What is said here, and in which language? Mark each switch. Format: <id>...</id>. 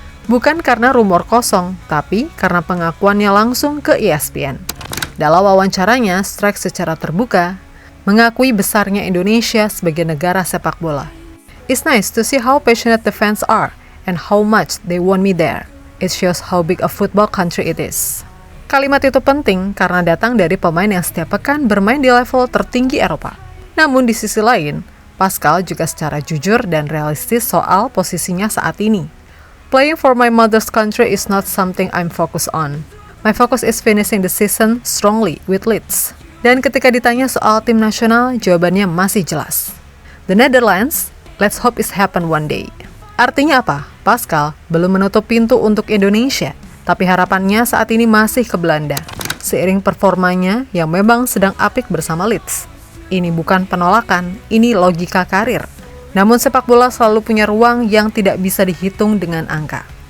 <id>Bukan karena rumor kosong, tapi karena pengakuannya langsung ke ESPN. Dalam wawancaranya, Struijk secara terbuka mengakui besarnya Indonesia sebagai negara sepak bola.</id> <en>It's nice to see how passionate the fans are and how much they want me there. It shows how big a football country it is.</en> <id>Kalimat itu penting karena datang dari pemain yang setiap pekan bermain di level tertinggi Eropa. Namun di sisi lain, Pascal juga secara jujur dan realistis soal posisinya saat ini.</id> <en>Playing for my mother's country is not something I'm focused on. My focus is finishing the season strongly with Leeds.</en> <id>Dan ketika ditanya soal tim nasional, jawabannya masih jelas.</id> <en>The Netherlands, let's hope it happen one day.</en> <id>Artinya apa? Pascal belum menutup pintu untuk Indonesia, tapi harapannya saat ini masih ke Belanda. Seiring performanya yang memang sedang apik bersama Leeds. Ini bukan penolakan, ini logika karir. Namun sepak bola selalu punya ruang yang tidak bisa dihitung dengan angka.</id>